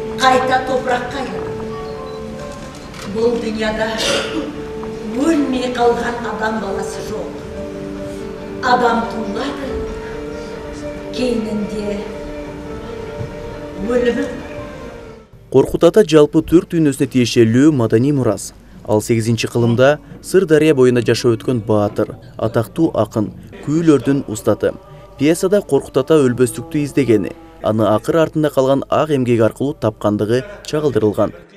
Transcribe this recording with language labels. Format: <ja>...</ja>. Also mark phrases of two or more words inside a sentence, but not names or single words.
<kk>қайта топыраққа айналады. Бұл дүнияда өлмей қалған адам баласы жоқ. Адам туылады, кейінінде өлімі.</kk> <ky>Коркут Ата жалпы төрт дүйнөсүнө тиешелүү маданий мурас. Ал 8-чи кылымда Сырдария боюнда жашап өткөн баатыр, атактуу акын, күүлөрдүн устаты. Пьесада Коркут Ата өлбөстүктү издегени, аны акыр артында калган ак эмгек аркылуу тапкандыгы чагылдырылган.</ky>